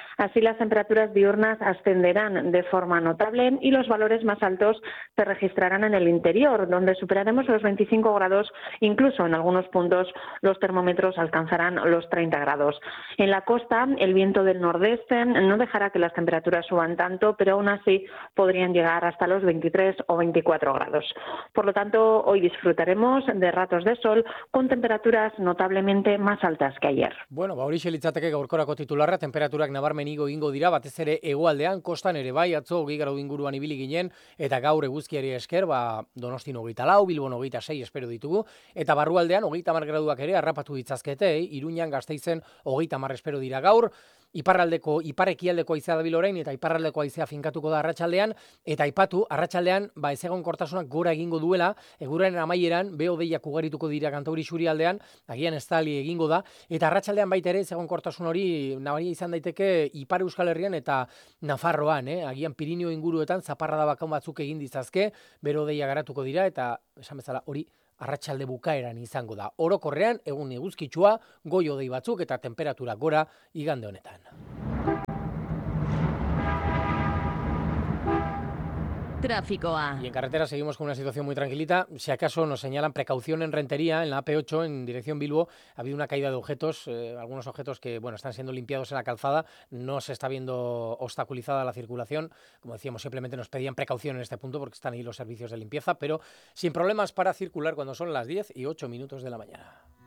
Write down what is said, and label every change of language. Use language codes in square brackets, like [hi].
[es] Así las temperaturas diurnas ascenderán de forma notable y los valores más altos se registrarán en el interior, donde superaremos los 25 grados, incluso en algunos puntos los termómetros alcanzarán los 30 grados. En la costa, el viento del nordeste no dejará que las temperaturas suban tanto, pero aún así podrían llegar hasta los 23 o 24 grados. Por lo tanto, hoy disfrutaremos de ratos de sol con temperaturas notablemente más altas que ayer. [eu] Bueno, ba hori litzateke gaurkorako titularra, temperaturak nabarmen igo dira, batez ere hegoaldean, kostan ere bai, atzo 20 gradu inguruan ibili ginen, eta gaur eguzkiari esker, ba Donostin 24, Bilbon 26 espero ditugu, eta barrualdean 30 graduak ere harrapatu ditzazkete, Iruñan, Gasteizen 30 espero dira gaur. Iparraldeko, iparekialdeko haizea dabil orain eta iparraldeko haizea finkatuko da arratsaldean eta aipatu arratsaldean ba ezegonkortasunak gora egingo duela eguraren amaieran behodeiak ugarituko dira kantauri xurialdean agian estali egingo da eta arratsaldean baita ere ezegonkortasun hori nabaria izan daiteke ipar Euskal Herrian eta Nafarroan agian Pirineo inguruetan zaparrada bakan batzuk egin ditzazke behodeiak garatuko dira eta esan bezala hori arratsalde bukaeran izango da. Orokorrean egun eguzkitsua, goiodei batzuk eta temperatura gora igande honetan. Tráficoa. [es] Y en carretera seguimos con una situación muy tranquilita. Si acaso nos señalan precaución en Rentería, en la AP8, en dirección Bilbo, ha habido una caída de objetos, algunos objetos que bueno están siendo limpiados en la calzada. No se está viendo obstaculizada la circulación. Como decíamos, simplemente nos pedían precaución en este punto porque están ahí los servicios de limpieza, pero sin problemas para circular cuando son las 10 y 8 minutos de la mañana.